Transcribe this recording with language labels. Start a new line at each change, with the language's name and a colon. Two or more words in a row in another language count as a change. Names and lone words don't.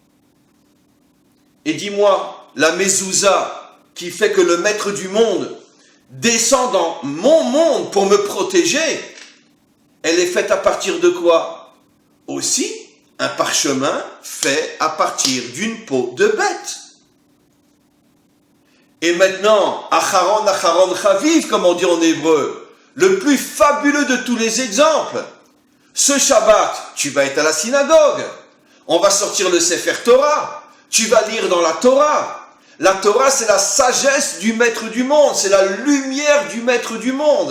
French: Et dis-moi, la mezouza qui fait que le maître du monde descend dans mon monde pour me protéger, elle est faite à partir de quoi ? Aussi, un parchemin fait à partir d'une peau de bête. Et maintenant,
Hebrew: אחרון, אחרון, חביב,
French: comme on dit en hébreu, le plus fabuleux de tous les exemples. Ce Shabbat, tu vas être à la synagogue. On va sortir le Sefer Torah. Tu vas lire dans la Torah. La Torah, c'est la sagesse du maître du monde. C'est la lumière du maître du monde.